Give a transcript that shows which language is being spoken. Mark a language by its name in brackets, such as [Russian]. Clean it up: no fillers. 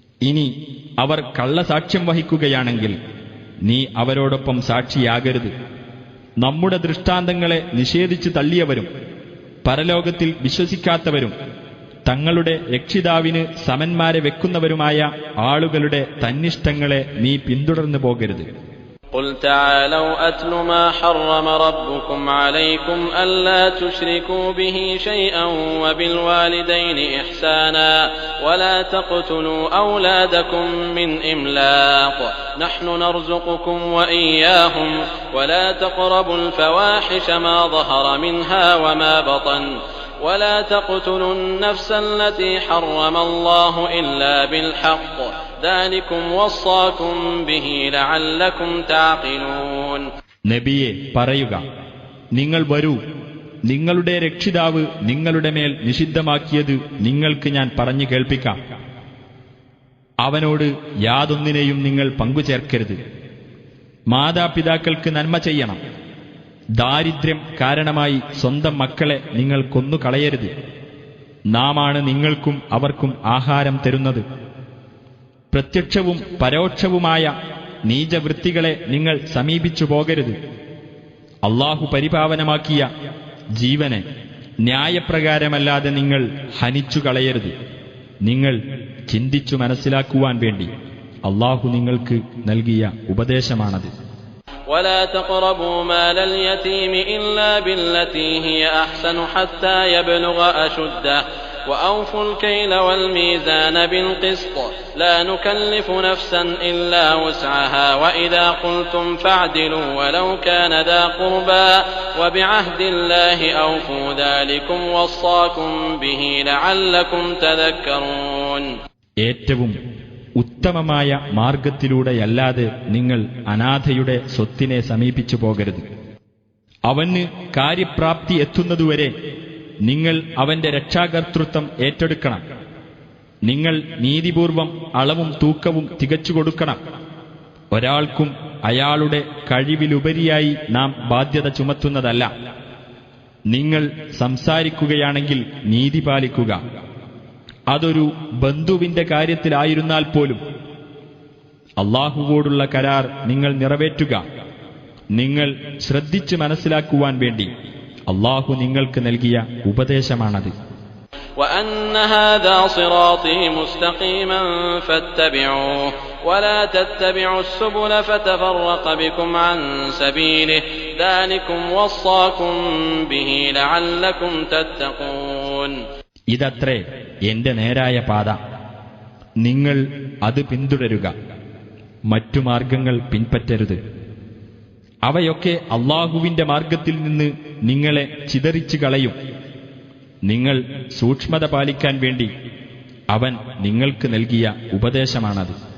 [Malayalam] ഇനി അവർ കള്ളസാക്ഷ്യം വഹിക്കുകയാണെങ്കിൽ നീ അവരോടൊപ്പം സാക്ഷിയാകരുത്. നമ്മുടെ ദൃഷ്ടാന്തങ്ങളെ നിഷേധിച്ചു തള്ളിയവരും പരലോകത്തിൽ വിശ്വസിക്കാത്തവരും തങ്ങളുടെ രക്ഷിതാവിന് സമന്മാരെ വെക്കുന്നവരുമായ ആളുകളുടെ തന്നിഷ്ടങ്ങളെ നീ പിന്തുടർന്നു പോകരുത്. [Arabic] قل تعالوا أتل ما حرم ربكم عليكم ألا تشركوا به شيئا وبالوالدين إحسانا ولا تقتلوا أولادكم من إملاق نحن نرزقكم وإياهم ولا تقربوا الفواحش ما ظهر منها وما بطن ولا تقتلوا النفس التي حرم الله إلا بالحق ذلكم وصاكم به لعلكم تعقلون. [Malayalam] നബിയെ പറയുക, നിങ്ങൾ വരൂ, നിങ്ങളുടെ രക്ഷിതാവ് നിങ്ങളുടെ മേൽ നിഷിദ്ധമാക്കിയത് നിങ്ങൾക്ക് ഞാൻ പറഞ്ഞു കേൾപ്പിക്കാം. അവനോട് യാതൊന്നിനെയും നിങ്ങൾ പങ്കുചേർക്കരുത്. മാതാപിതാക്കൾക്ക് നന്മ ചെയ്യണം. ദാരിദ്ര്യം കാരണമായി സ്വന്തം മക്കളെ നിങ്ങൾ കൊന്നുകളയരുത്. നാമാണ് നിങ്ങൾക്കും അവർക്കും ആഹാരം തരുന്നത്. പ്രത്യക്ഷവും പരോക്ഷവുമായ നീചവൃത്തികളെ നിങ്ങൾ സമീപിച്ചു പോകരുത്. അല്ലാഹു പരിപാവനമാക്കിയ ജീവനെ ന്യായപ്രകാരമല്ലാതെ നിങ്ങൾ ഹനിച്ചു കളയരുത്. നിങ്ങൾ ചിന്തിച്ചു മനസ്സിലാക്കുവാൻ വേണ്ടി അല്ലാഹു നിങ്ങൾക്ക് നൽകിയ ഉപദേശമാണത്. [Arabic] ولا تقربوا مال اليتيم إلا بالتي هي أحسن حتى يبلغ أشده وأوفوا الكيل والميزان بالقسط لا نكلف نفسا إلا وسعها وإذا قلتم فاعدلوا ولو كان ذا قربى وبعهد الله أوفوا ذلكم وصاكم به لعلكم تذكرون. [Malayalam] ഏറ്റവും ഉത്തമമായ മാർഗത്തിലൂടെയല്ലാതെ നിങ്ങൾ അനാഥയുടെ സ്വത്തിനെ സമീപിച്ചു പോകരുത്. അവന് കാര്യപ്രാപ്തി എത്തുന്നതുവരെ നിങ്ങൾ അവന്റെ രക്ഷാകർതൃത്വം ഏറ്റെടുക്കണം. നിങ്ങൾ നീതിപൂർവം അളവും തൂക്കവും തികച്ചു കൊടുക്കണം. ഒരാൾക്കും അയാളുടെ കഴിവിലുപരിയായി നാം ബാധ്യത ചുമത്തുന്നതല്ല. നിങ്ങൾ സംസാരിക്കുകയാണെങ്കിൽ നീതി പാലിക്കുക. അതൊരു ബന്ധുവിന്റെ കാര്യത്തിലായിരുന്നാൽ പോലും അല്ലാഹുവോടുള്ള കരാർ നിങ്ങൾ നിറവേറ്റുക. നിങ്ങൾ ശ്രദ്ധിച്ച് മനസ്സിലാക്കുവാൻ വേണ്ടി അല്ലാഹു നിങ്ങൾക്ക് നൽകിയ ഉപദേശമാണത്. [Arabic] وأن هذا صراطي مستقيما فاتبعوه ولا تتبعوا السبل فتفرق بكم عن سبيله ذلكم وصاكم به لعلكم تتقون. [Malayalam] ഇതത്രേ എന്റെ നേരായ പാത, നിങ്ങൾ അത് പിന്തുടരുക, മറ്റു മാർഗങ്ങൾ പിൻപറ്റരുത്. അവയൊക്കെ അള്ളാഹുവിന്റെ മാർഗത്തിൽ നിന്ന് നിങ്ങളെ ചിതറിച്ചു കളയും. നിങ്ങൾ സൂക്ഷ്മത പാലിക്കാൻ വേണ്ടി അവൻ നിങ്ങൾക്ക് നൽകിയ ഉപദേശമാണത്.